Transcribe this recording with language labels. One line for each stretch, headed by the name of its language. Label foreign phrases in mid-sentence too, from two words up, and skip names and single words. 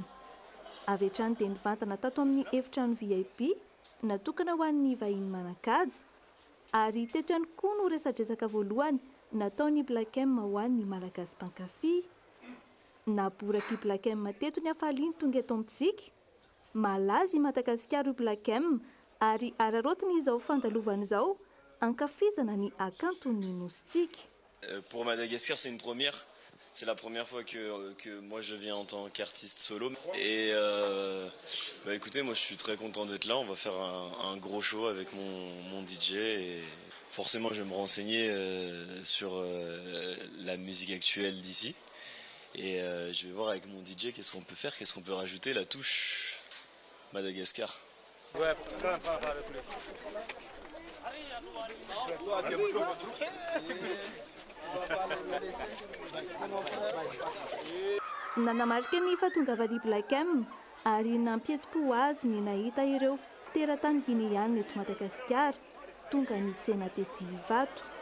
Malagasy: Avy hatrany dia nivantana tato amin'ny efitrano VIP natokana ho an'ny vahiny manan-kaja ary teto ihany koa no resadresaka voalohany nataony Black M ho an'ny malagasy mpankafy. Naboraka i Black M teto ny hafaliany tonga eto amintsika. Malaza i Madagasikara i Black M ary ararotiny izao fandalovana izao ankafizana ny akantony nositsika.
French: Pour Madagascar, c'est une première. C'est la première fois que moi je viens en tant qu'artiste solo. Et écoutez, moi je suis très content d'être là. On va faire un gros show avec mon DJ. Et forcément, je vais me renseigner sur la musique actuelle d'ici. Et je vais voir avec mon DJ qu'est-ce qu'on peut faire, qu'est-ce qu'on peut rajouter, la touche Madagascar. Ouais,
Malagasy: nanamarika ny fahatongavan'ny Black M ary nampietsi-po azy ny nahita ireo teratany Guinéana eto Madagasikara tonga nitsena tety Ivato.